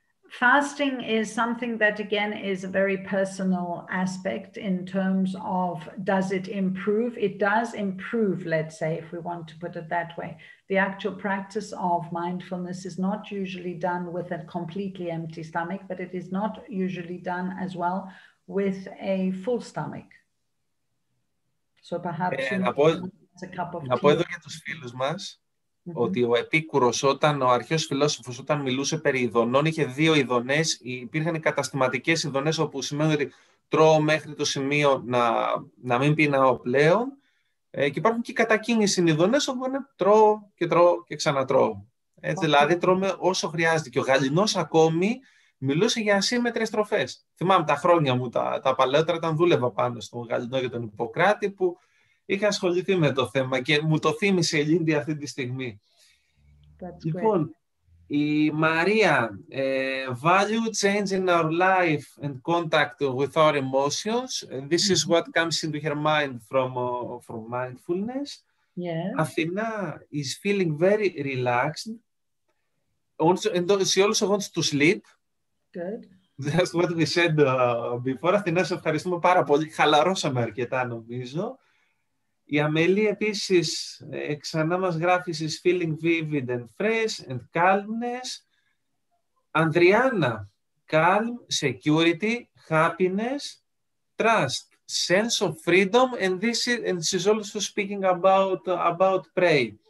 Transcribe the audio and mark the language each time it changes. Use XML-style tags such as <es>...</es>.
<en>Fasting is something that, again, is a very personal aspect in terms of, does it improve? It does improve, let's say, if we want to put it that way. The actual practice of mindfulness is not usually done with a completely empty stomach, but it is not usually done as well with a full stomach. So perhaps a cup of tea.</en> <el>Να πω εδώ για τους φίλους μας, ότι ο Επίκουρος, ο αρχαίος φιλόσοφος, όταν μιλούσε περί ειδονών, είχε δύο ειδονές. Υπήρχαν οι καταστηματικές ειδονές, όπου σημαίνει ότι τρώω μέχρι το σημείο να μην πεινάω πλέον. Και υπάρχουν και οι κατακίνηση ειδονές, όπου είναι τρώω και ξανατρώω. Έτσι, δηλαδή τρώμε όσο χρειάζεται. Και ο Γαληνός ακόμη μιλούσε για ασύμμετρες τροφές. Θυμάμαι τα χρόνια μου, τα παλαιότερα, όταν δούλευα πάνω στον Γαληνό για τον Ιπποκράτη, που είχα ασχοληθεί με το θέμα και μου το θύμισε η Lindy αυτή τη στιγμή. Λοιπόν, η Μαρία,</el> <en>value change in our life and contact with our emotions. This is what comes into her mind from mindfulness. Yes. Athena is feeling very relaxed. And she also wants to sleep. Good. That's what we said before.</en> <el>Athena, σε ευχαριστούμε πάρα πολύ. Χαλαρώσαμε αρκετά, νομίζω. Η Αμελή επίσης ξανά μας γράφει</el> <en>she's feeling vivid and fresh and calmness. Ανδριάννα, calm, security, happiness, trust, sense of freedom, and she's also speaking about prey.</en>